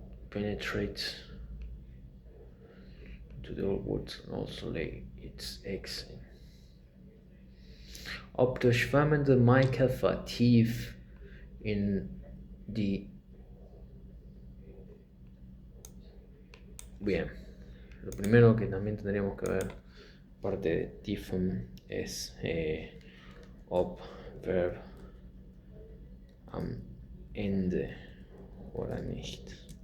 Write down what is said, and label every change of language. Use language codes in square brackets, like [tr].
[en] Penetrates to the old woods and also lay its eggs in. [de] Ob der schwammende Maikäfer tief in die... [es] Bien, lo primero que también tendríamos que ver, aparte de tiefen, es [de] ob Verb am Ende oder nicht.